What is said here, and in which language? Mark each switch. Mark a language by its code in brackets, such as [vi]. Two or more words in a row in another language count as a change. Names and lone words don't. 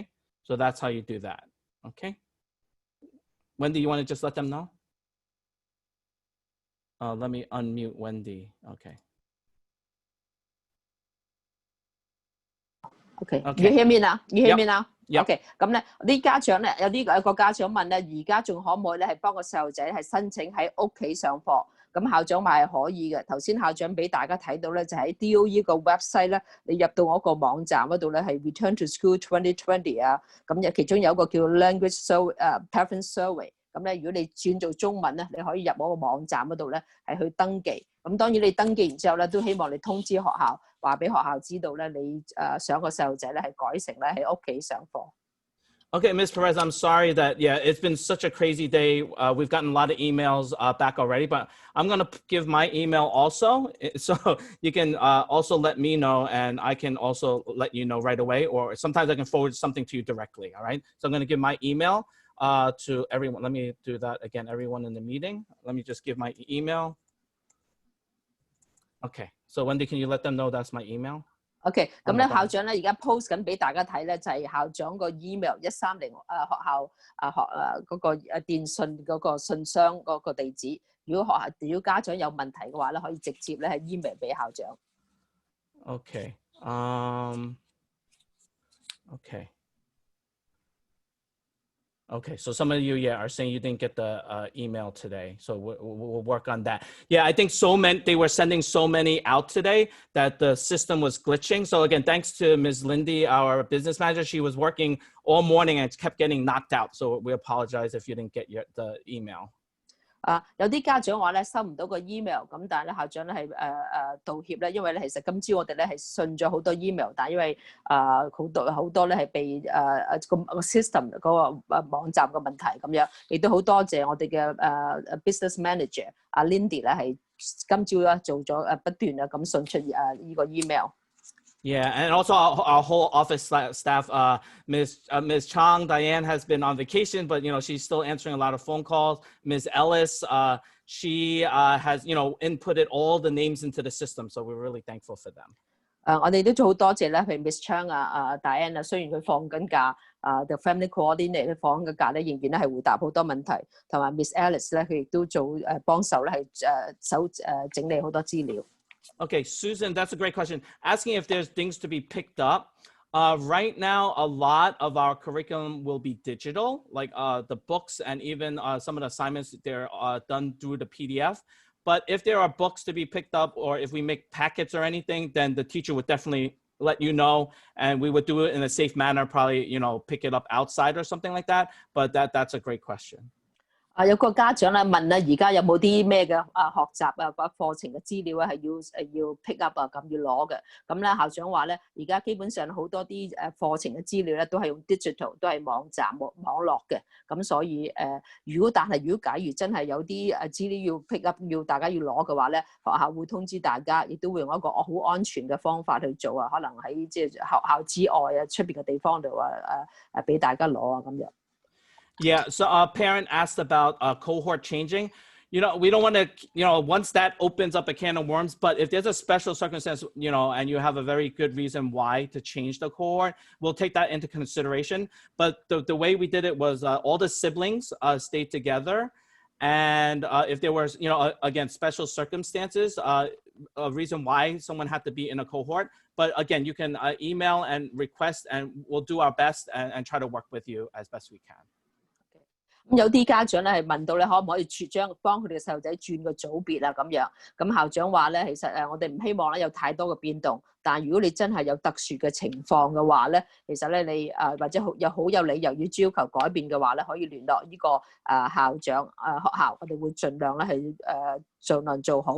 [en] So that's how you do that, okay? Wendy, you want to just let them know? Let me unmute Wendy. Okay. Okay. You hear me now? You hear me now? Yep. Okay. [yue] 咁咧，啲家長咧有個家長問咧，而家仲可唔可以咧係幫個細路仔係申請喺屋企上課？咁校長話係可以嘅。頭先校長俾大家睇到咧，就喺 DOE 個 website 咧，你入到我個網站嗰度咧係 Return to School 2020 啊，咁其中有一個叫 Language Preference Survey。咁咧，如果你轉做中文咧，你可以入我個網站嗰度咧，係去登記。咁當然你登記完之後咧，都希望你通知學校，話俾學校知道咧，你想個細路仔咧係改成咧喺屋企上課。 [en] Okay, Ms. Perez, I'm sorry that, yeah, it's been such a crazy day. We've gotten a lot of emails back already, but I'm going to give my email also. So you can also let me know, and I can also let you know right away, or sometimes I can forward something to you directly, all right? So I'm going to give my email to everyone. Let me do that again, everyone in the meeting. Let me just give my email. Okay, so Wendy, can you let them know that's my email? [yue] OK， 咁咧校長咧而家 post 緊俾大家睇咧，就係校長個 email 130學校嗰個電訊嗰個信箱嗰個地址。如果家長有問題嘅話咧，可以直接咧係 email 俾校長。 [en] Okay. Okay. Okay, so some of you, yeah, are saying you didn't get the email today. So we'll work on that. Yeah, I think they were sending so many out today that the system was glitching. So again, thanks to Ms. Lindy, our business manager. She was working all morning and kept getting knocked out. So we apologize if you didn't get the email. [yue] 有啲家長話咧收唔到個 email，咁但係咧校長咧係道歉咧，因為咧其實今朝我哋咧係信咗好多 email，但係因為好多咧係被個 system 嗰個網站嘅問題咁樣，亦都好多謝我哋嘅 [en] business manager [yue] 阿 Lindy 咧係今朝咧做咗不斷咁信出呢個 email。 [en] Yeah, and also our whole office staff, Ms. Chang, Diane has been on vacation, but she's still answering a lot of phone calls. Ms. Ellis, she has inputted all the names into the system, so we're really thankful for them. [yue] 我哋都好多謝咧，譬如 Miss Chang Diane 雖然佢放緊假 [en] the family coordinator [yue] 咧放緊假咧，仍然咧係回答好多問題，同埋 Miss Alice 咧佢亦都做幫手咧係整理好多資料。 [en] Okay, Susan, that's a great question. Asking if there's things to be picked up. Right now, a lot of our curriculum will be digital, like the books and even some of the assignments, they're done through the PDF. But if there are books to be picked up or if we make packets or anything, then the teacher would definitely let you know, and we would do it in a safe manner, probably, pick it up outside or something like that. But that's a great question. [yue] 有個家長咧問咧，而家有冇啲咩嘅學習課程嘅資料係要 [en] pick up [yue] 咁要攞嘅？咁咧校長話咧，而家基本上好多啲課程嘅資料咧都係用 digital， 都係網站網絡嘅。咁所以如果假如真係有啲資料要 [en] pick up， [yue] 要大家要攞嘅話咧，學校會通知大家，亦都會用一個好安全嘅方法去做可能喺即係學校之外出邊嘅地方度俾大家攞咁樣。 [en] Yeah, so a parent asked about cohort changing. We don't want to, once that opens up a can of worms, but if there's a special circumstance, and you have a very good reason why to change the cohort, we'll take that into consideration. But the way we did it was all the siblings stayed together. And if there was, again, special circumstances, a reason why someone had to be in a cohort. But again, you can email and request, and we'll do our best and try to work with you as best we can. [yue] 有啲家長咧係問到咧，可唔可以幫佢哋嘅細路仔轉個組別咁樣？咁校長話咧，其實我哋唔希望咧有太多嘅變動，但係如果你真係有特殊嘅情況嘅話咧，其實咧你或者好有理由要要求改變嘅話咧，可以聯絡呢個校長學校，我哋會盡量咧係盡量做好。